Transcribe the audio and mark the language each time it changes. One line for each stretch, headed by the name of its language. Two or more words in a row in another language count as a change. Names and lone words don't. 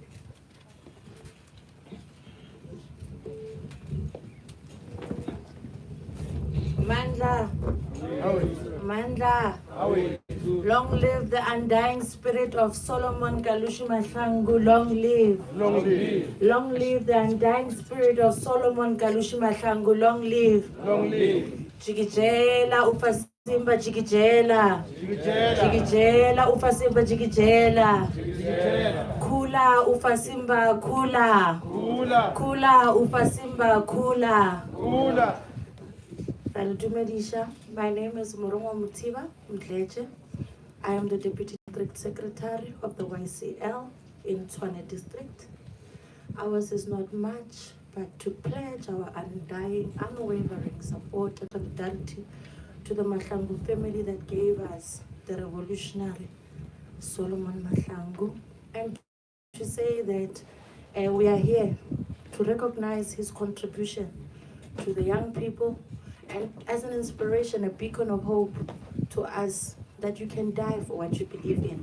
Zulu: Mandla, Mandla,
English: long live the undying spirit of Solomon Kalushi Mahlangu, long live. Long live. Long live the undying spirit of Solomon Kalushi Mahlangu, long live. Long live.
Zulu: Jikijela ufasimba jikijela. Jikijela. Jikijela ufasimba jikijela. Jikijela. Kula ufasimba kula. Kula. Kula ufasimba kula. Kula.
English: My name is Morongo Mutiba Mdleche. I am the Deputy District Secretary of the YCL in Tshwane District. Ours is not much, but to pledge our undying, unwavering support and solidarity to the Mahlangu family that gave us the revolutionary Solomon Mahlangu, and to say that we are here to recognize his contribution to the young people, and as an inspiration, a beacon of hope to us that you can die for what you believe in.